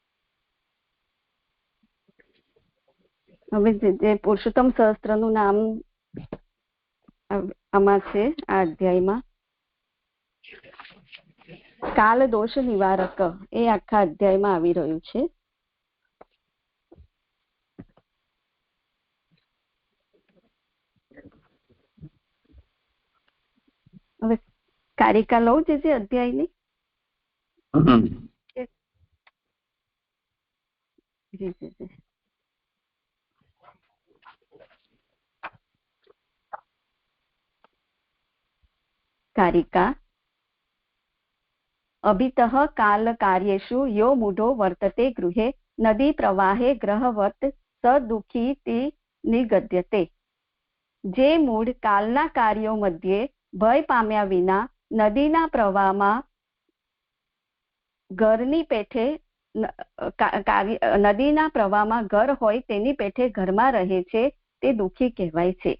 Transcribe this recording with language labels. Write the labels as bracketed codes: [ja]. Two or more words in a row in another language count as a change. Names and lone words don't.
[gu] હવે જે પુરુષોત્તમ સહસ્ત્રનું નામ આમાં છે, આ અધ્યાયમાં કાલ દોષ નિવારક એ આખા અધ્યાયમાં આવી રહ્યું છે. હવે કારિકા લઉં જે અધ્યાયની. [sa] कारिका अभितः काल कार्येषु यो मूढो वर्तते गृहे नदी प्रवाहे ग्रहवत् स दुःखीति निगद्यते. [gu] જે મૂળ કાલના કાર્યો મધ્યે ભય પામ્યા વિના નદીના પ્રવાહમાં ઘરની પેઠે નદીના પ્રવાહમાં ઘર હોય તેની પેઠે ઘરમાં રહે છે તે દુઃખી કહેવાય છે.